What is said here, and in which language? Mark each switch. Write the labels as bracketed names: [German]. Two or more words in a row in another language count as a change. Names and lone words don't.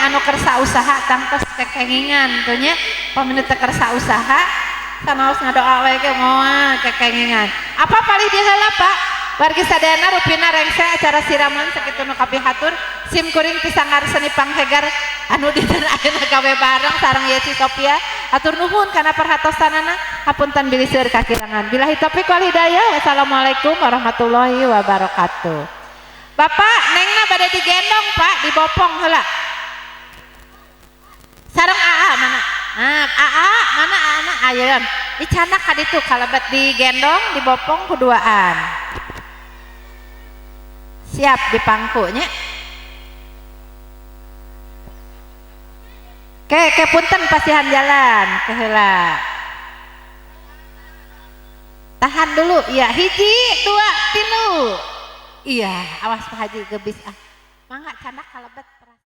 [Sundanese] anu kersa usaha tangtos kekengingan tuh nya upami teh kersa usaha sanaos ngadoa we ge moal kekengingan apa palih di heula Pak wargi sadayana rupina rengse acara siraman sakitu nu kapihatur sim kuring pisanggar seni panghegar anu dinten ayeuna gawe bareng sareng Yeti Sophia atur nuhun kana perhatosanana hapunten bilih seueur kakirangan [Arabic] بالله التوفيق والهداية والسلام عليكم ورحمة الله وبركاته. [Sundanese] Bapak nengna bade digendong Pak dibopong heula sareng AA mana AA mana aana ayeun dicanak ka ditu kalebet digendong dibopong kuduaan siap dipangkunya ke punten pasihan jalan ke heula [Indonesian] tahan dulu ya [Sundanese] 1 2 3 iya awas Pak Haji gebis mangga canak kalebet